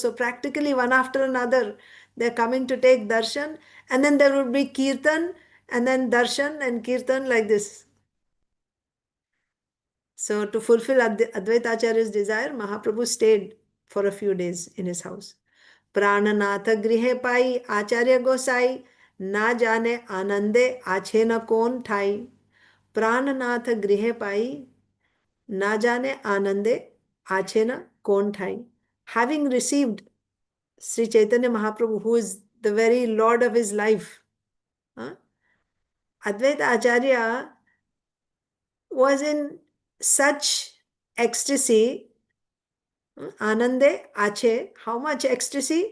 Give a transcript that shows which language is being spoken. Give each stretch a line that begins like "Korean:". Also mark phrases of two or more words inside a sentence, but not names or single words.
English: So practically one after another they're coming to take darshan, and then there would be kirtan and then darshan and kirtan like this. So to fulfill Advaita Acharya's desire, Mahaprabhu stayed for a few days in his house.
Bangla: প্রাণনাথ গৃহ পাই আচার্য গোসাই না জানে আনন্দে আছে ন কোন ঠাই. প্রাণনাথ গৃহ পাই না জানে আনন্দে আছে ন কোন ঠাই.
English: Having received Sri Chaitanya Mahaprabhu, who is the very Lord of his life, Advaita Acharya was in such ecstasy.
Bangla: আনন্দে আছে,
English: how much ecstasy?